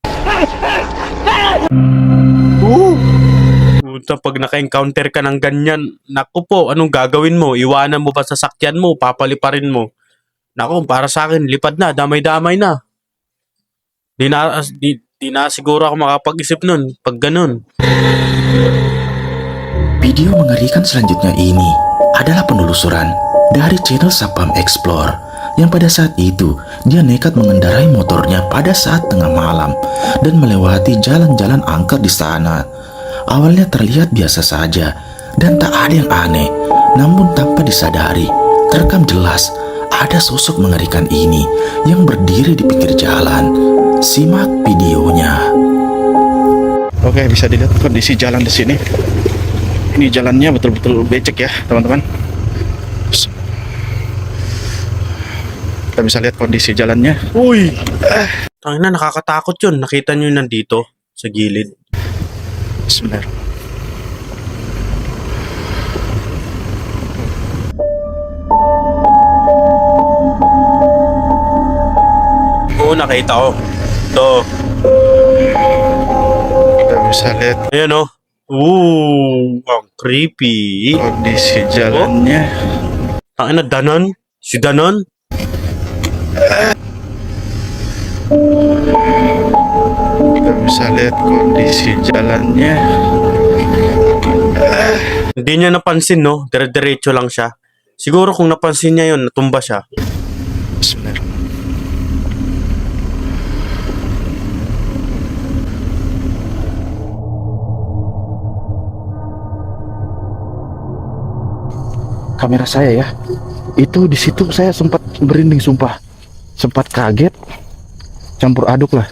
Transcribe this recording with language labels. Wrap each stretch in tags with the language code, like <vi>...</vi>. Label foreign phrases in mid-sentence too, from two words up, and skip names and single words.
<tl>Puta, pag naka-encounter ka ng ganyan, naku po, anong gagawin mo? Iwanan mo ba sa sakyan mo? Papaliparin mo? Naku, para sa akin, lipad na, damay-damay na. Di na siguro ako makapag-isip nun, pag ganun.</tl> <id>Video mengerikan selanjutnya ini adalah penelusuran dari channel Sapam Explore yang pada saat itu dia nekat mengendarai motornya pada saat tengah malam dan melewati jalan-jalan angker di sana. Awalnya terlihat biasa saja dan tak ada yang aneh, namun tanpa disadari terekam jelas ada sosok mengerikan ini yang berdiri di pinggir jalan. Simak videonya. Oke, bisa dilihat kondisi jalan di sini. Ini jalannya betul-betul becek ya teman-teman. Kita bisa lihat kondisi jalannya. Wih,</id> <tl>Tangina, nakakatakot yun. Nakita nyo yun nandito sa gilid. Bismillah. Oo, nakita ko. Ito.</tl> <id>Kita bisa lihat</id> <tl>Ayan o. Ang creepy.</tl> <id>kondisi jalannya.</id> <tl>Tangina, Danon. Si Danon.</tl> <id>Kita bisa lihat kondisi jalannya.</id> <tl>Hindi niya napansin, no? Dire-diretso lang siya. Siguro kung napansin niya yun, natumba siya.</tl> <id>Bismillah. Kamera saya ya, itu di situ saya sempat merinding sumpah, sempat kaget, campur aduk lah.</id>